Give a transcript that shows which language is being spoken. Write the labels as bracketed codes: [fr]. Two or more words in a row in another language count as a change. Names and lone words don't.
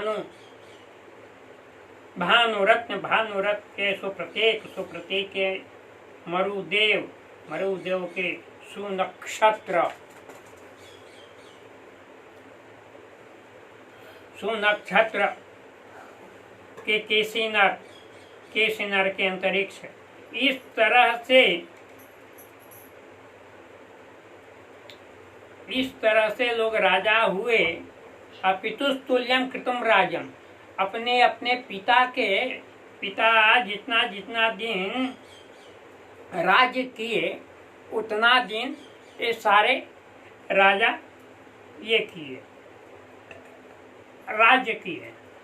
[hi] भानुरत्न के सुप्रतीक के मरुदेव के सुनक्षत्र के केसिनर के अंतरिक्ष। इस तरह से लोग राजा हुए। [sa] पितुस्तुल्यम कृतम राजम, [hi] अपने पिता जितना दिन राज्य किए उतना दिन ये सारे राजा ये किए, राज्य किए।